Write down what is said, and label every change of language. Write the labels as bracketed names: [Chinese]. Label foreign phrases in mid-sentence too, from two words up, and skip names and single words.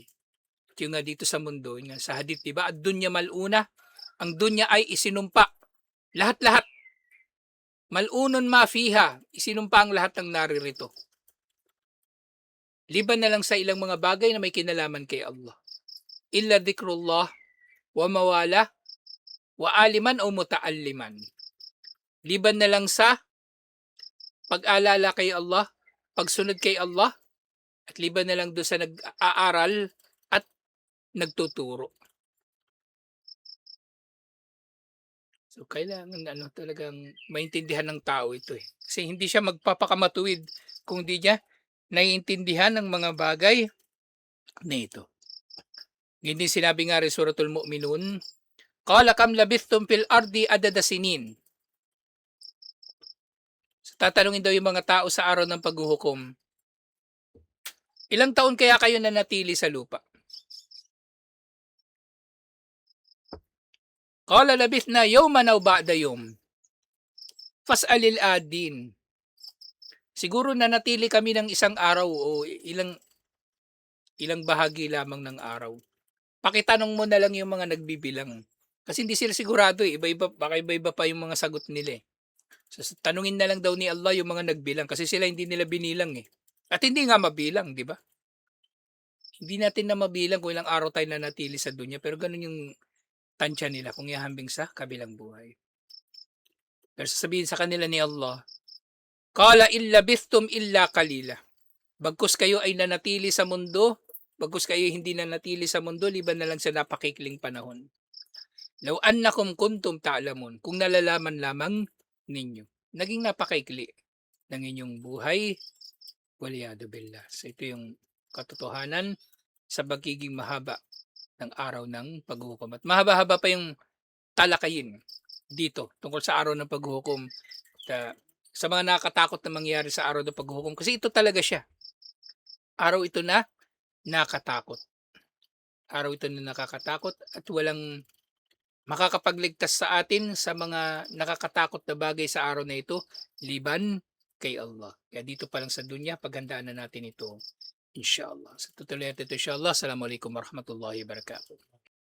[Filipino] At yung nga dito sa mundo, yung nga sa hadith, diba? [Arabic] الدنيا ملعونة, [Filipino] ang dunya ay isinumpa. Lahat-lahat. [Arabic] ملعون ما فيها, [Filipino] isinumpa ang lahat ng naririto. Liban na lang sa ilang mga bagay na may kinalaman kay Allah. [Arabic] إلا ذكر الله وما والاه وعالما أو متعلما. [Filipino] Liban na lang sa pag-alala kay Allah, pagsunod kay Allah, at liban na lang doon sa nag-aaral at nagtuturo. So kailangan talagang maintindihan ng tao ito eh. Kasi hindi siya magpapakamatuwid kung di niya naiintindihan ng mga bagay na ito. Ganyan din sinabi nga rin Suratul Mu'minun, [Arabic] قال كم لبثتم في الأرض عدد سنين. [Filipino] So, tatanungin daw yung mga tao sa araw ng paghuhukom, ilang taon kaya kayo nanatili sa lupa? [Arabic] قال لبثنا يوما أو بعض يوم. فاسأل العادين. [Filipino] Siguro nanatili kami ng isang araw o ilang bahagi lamang ng araw. Pakitanong mo na lang yung mga nagbibilang. Kasi hindi sila sigurado eh. Iba-iba, baka iba-iba pa yung mga sagot nila eh. So, tanungin na lang daw ni Allah yung mga nagbilang kasi sila hindi nila binilang eh. At hindi nga mabilang, di ba? Hindi natin na mabilang kung ilang araw tayo nanatili sa dunya, pero ganun yung tansya nila kung ihambing sa kabilang buhay. Pero sasabihin sa kanila ni Allah, [Arabic] قال إن لبثتم إلا قليلا. [Filipino] Bagkus kayo ay nanatili sa mundo, bagkus kayo hindi nanatili sa mundo, liban na lang sa napakikling panahon. [Arabic] لو أنكم كنتم تعلمون, [Filipino] kung nalalaman lamang ninyo. Naging napakaikli ng inyong buhay, [Arabic] والعياذ بالله. [Filipino] So ito yung katotohanan sa pagiging mahaba ng araw ng paghuhukom. At mahaba-haba pa yung talakayin dito tungkol sa araw ng paghuhukom. Sa mga nakakatakot na mangyari sa araw ng paghuhukom. Kasi ito talaga siya. Araw ito na nakatakot. Araw ito na nakakatakot at walang makakapagligtas sa atin sa mga nakakatakot na bagay sa araw na ito liban kay Allah. Kaya dito pa lang sa dunya, paghandaan na natin ito. Inshallah. Sa tutuloy natin ito, inshallah. [Arabic] السلام عليكم ورحمة الله وبركاته.